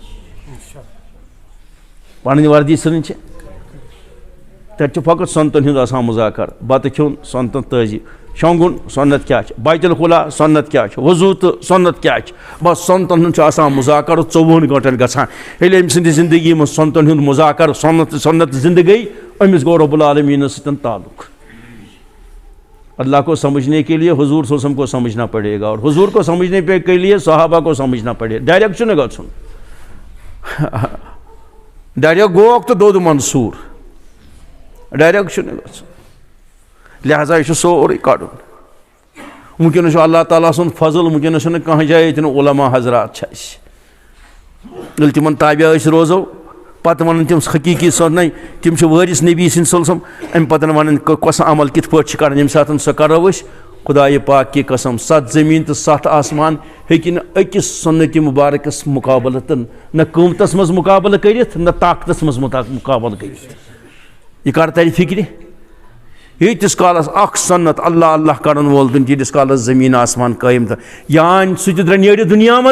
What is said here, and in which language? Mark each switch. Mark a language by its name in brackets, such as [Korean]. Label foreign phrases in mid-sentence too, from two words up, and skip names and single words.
[Kashmiri] پَنٕنۍ وردی ژھٕنٕنۍ چھِ تَتہِ چھُ فقط سنتن ہُنٛد آسان مُذاکر. بَتہٕ کھیوٚن سنتن تٲجی، شۄنٛگُن سنت کیٛاہ چھِ، بیت الخلا سنت کیٛاہ چھِ، وضوٗ تہٕ سنت کیٛاہ چھِ. بس سنتن ہُنٛد چھُ آسان مُذاکر 24 گٲنٛٹن گژھان. ییٚلہِ أمۍ سٕنٛدِ زندگی منٛز سنتن ہُنٛد مُذاکر سنت زندٕ گٔے أمِس گوٚو رب العالمیٖنس سۭتۍ تعلق. [Urdu] اللہ کو سمجھنے کے لیے حضور [Arabic] صلی اللہ علیہ وسلم [Urdu] کو سمجھنا پڑے گا اور حضور کو سمجھنے کے لیے صحابہ کو سمجھنا پڑے گا. [Kashmiri] ڈائریکٹ چھُنہٕ گژھُن. ڈائریکٹ گوکھ تہٕ دوٚد منصوٗر. ڈائریکٹ چھُنہٕ گژھُن. لہذا یہِ چھُ سورُے کڑُن. وٕنکیٚنس چھُ اللہ تعالیٰ سُنٛد فضل. وٕنکیٚنس چھُنہٕ کانٛہہ جایہِ ییٚتٮ۪ن علما حضرات چھِ اَسہِ. ییٚلہِ تِمن تابع أسۍ روزو پتہٕ وَنان تِم حقیٖقی سۄنٕے تِم چھِ وٲرِث نبی سٕنٛدۍ [Arabic] صلی اللہ علیہ وسلم. [Kashmiri] اَمہِ پتہٕ وَنان کۄس عمل کِتھ پٲٹھۍ چھِ کَرٕنۍ. ییٚمہِ ساتہٕ سۄ کَرو أسۍ خۄدایہِ پاک [Urdu] کی قسم [Kashmiri] 7 زٔمیٖن تہٕ 7 آسمان ہیٚکہِ نہٕ أکِس سُنتہِ مُبارکس مُقابلہٕ تہٕ نہ قۭمتس منٛز مُقابلہٕ کٔرِتھ نہ طاقتس منٛز مُقابلہٕ کٔرِتھ. یہِ کر ترِ فِکرِ. ییٖتِس کالس اکھ سنت اللہ اللہ کرن وول دُن تیٖتِس کالس زٔمیٖن آسمان قٲیِم تہٕ یان سُہ تہِ درٛاو نیرِ دُنیا منٛز.